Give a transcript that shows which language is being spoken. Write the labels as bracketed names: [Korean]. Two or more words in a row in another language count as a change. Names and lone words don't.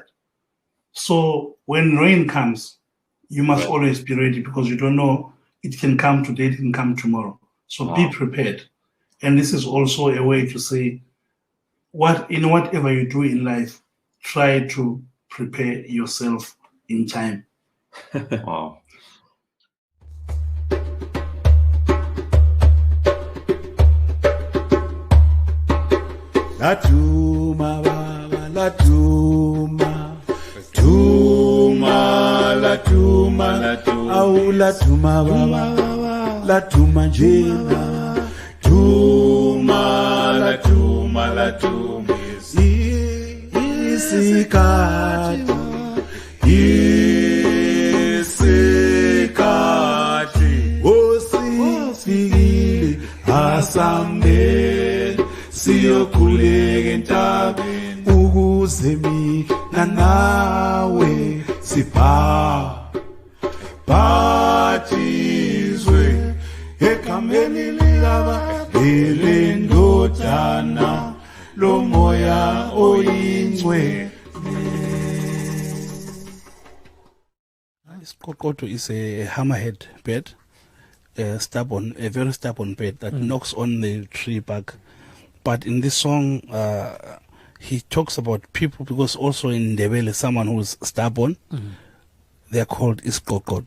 [English] So when rain comes, you must always be ready, because you don't know, it can come today, it can come tomorrow. So be prepared. And this is also a way to say, whatever you do in life, try to prepare yourself in time. Wow. [North Ndebele] La Duma, Baba, La Duma, Duma, La Duma, La Duma, au La Duma, Baba, La Duma njena, Duma, La Duma, La Duma, isikati, osifikile asambe. Siyokhuleka entabeni ukuze mina nawe sibhathizwe egameni likaba elendodana lomoya oyingcwele. [English] Isiqoqodo is a hammerhead bird, a very stubborn bird that knocks on the tree bark. But in this song, he talks about people, because also in Ndebele, someone who's stubborn, they're called Isiqoqodo.